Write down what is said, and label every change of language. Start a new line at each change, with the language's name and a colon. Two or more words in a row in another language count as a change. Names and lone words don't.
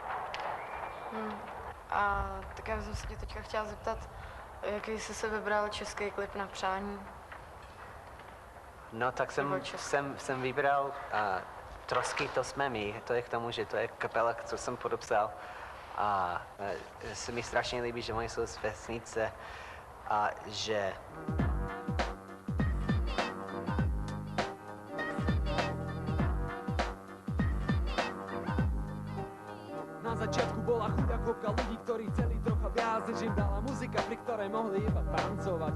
Czech: A tak já jsem se tě teďka chtěla zeptat, jaký jsi se vybral český klip na přání? No tak jsem vybral Trosky, to jsme my, to je k tomu, že to je kapela, co jsem podepsal. A se mi strašně líbí, že oni jsou z vesnice a že
Slovak: na začiatku bola chuda kopka ľudí, ktorí chceli trocha viac, než im dala muzika, pri ktorej mohli iba tancovať.